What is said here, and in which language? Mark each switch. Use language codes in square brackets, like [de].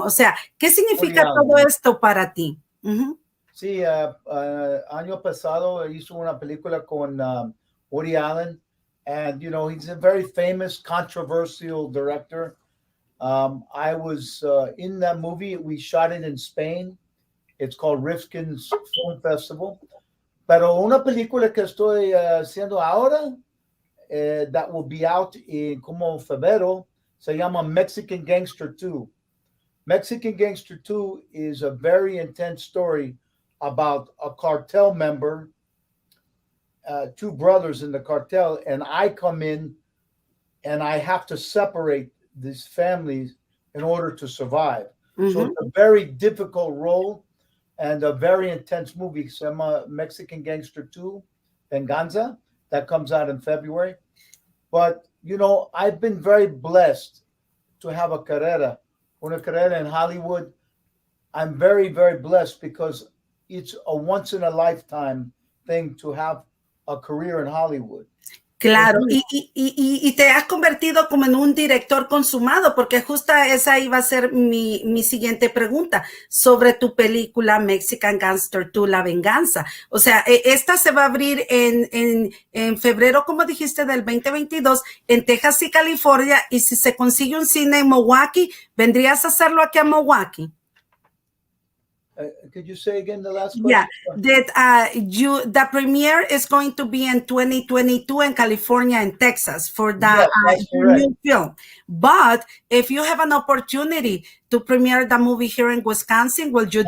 [es] O sea, ¿qué significa todo esto para ti? Sí, año pasado hizo una película con Woody Allen, [en] and you know he's a very famous, controversial director. I was in that movie. We shot it in Spain. It's called Rifkin's Film Festival. [es] Pero una película que estoy haciendo ahora, [en] that will be out in [es] como febrero, se llama Mexican Gangster 2. [en] Mexican Gangster 2 is a very intense story about a cartel member, two brothers in the cartel, and I come in and I have to separate these families in order to survive. So it's a very difficult role and a very intense movie. [es] Se llama Mexican Gangster 2, Venganza. [en] That comes out in February. But, you know, I've been very blessed to have [es] una carrera [en] in Hollywood. I'm very, very blessed because it's a once in a lifetime thing to have a career in Hollywood. [es] Claro, y te has convertido como en un director consumado, porque justo esa iba a ser mi siguiente pregunta sobre tu película Mexican Gangster 2, La Venganza. O sea, esta se va a abrir en febrero, como dijiste, del 2022, en Texas y California, y si se consigue un cine en Milwaukee, ¿vendrías a hacerlo aquí a Milwaukee? [en] Could you say again the last question? Yeah, that the premiere is going to be in 2022 in California and Texas for the new film. But if you have an opportunity to premiere the movie here in Wisconsin, will you do it?